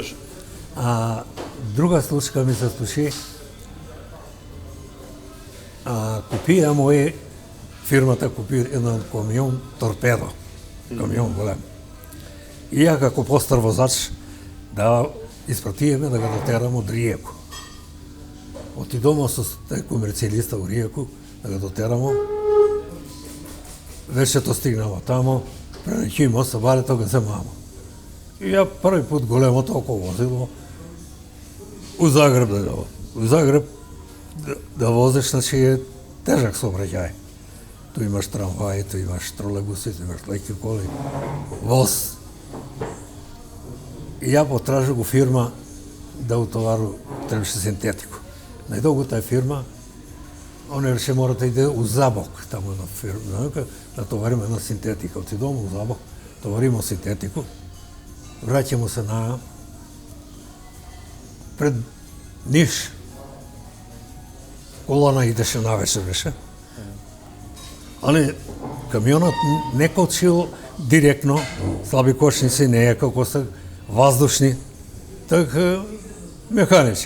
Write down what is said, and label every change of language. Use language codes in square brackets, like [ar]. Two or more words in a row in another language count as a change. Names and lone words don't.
[mk] Друга случка ми се случи. Купија мој, фирмата купи еден камион торпедо. Камион голем. И ја како постар возач да испратиеме да го дотерам од Риеку. Отидомо со тај комерцијалиста у Риеку да го дотерамо. Вечето стигнамо тамо, пренеќимо се балето го земамо. И ја први пут големото около возило у Загреб да го. У Загреб да возиш, значи е тежак сообраќај. [hr] Tu imaš tramvaje, tu imaš trolejbusi, tu imaš [mk] леки коли, воз. И ја потражу го фирма да утовару, требаше синтетику. Најдолго таа фирма, они рече мора да иде у Забок, таму една фирма, да товариме една синтетика. Отидоме у Забок, товариме синтетику, враќамо се на пред Ниш. Колона идеше навечер беше. Али камионот не кочил директно, слаби кочници не е како се воздушни, така механичи.